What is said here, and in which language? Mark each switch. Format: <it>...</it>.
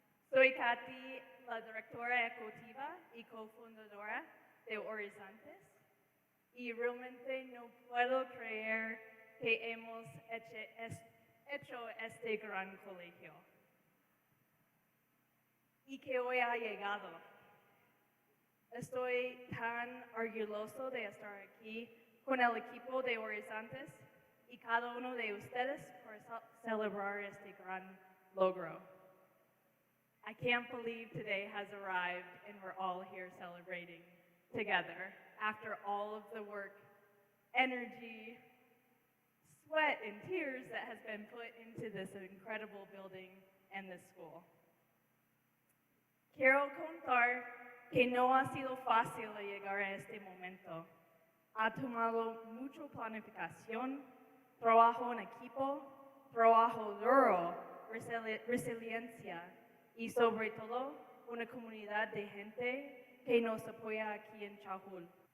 <es>Soy Katy, la directora ejecutiva y cofundadora de Horizontes, y realmente no puedo creer que hemos hecho este gran colegio y que hoy ha llegado. Estoy tan orgulloso de estar aquí con el equipo de Horizontes y cada uno de ustedes por celebrar este gran logro.</es> <en>I can't believe today has arrived and we're all here celebrating together after all of the work, energy, sweat, and tears that has been put into this incredible building and this school.</en> <es>Quiero contar que no ha sido fácil llegar a este momento. Ha tomado mucha planificación, trabajo en equipo, trabajo duro, resiliencia, y sobre todo una comunidad de gente que nos apoya aquí en Chajul.</es>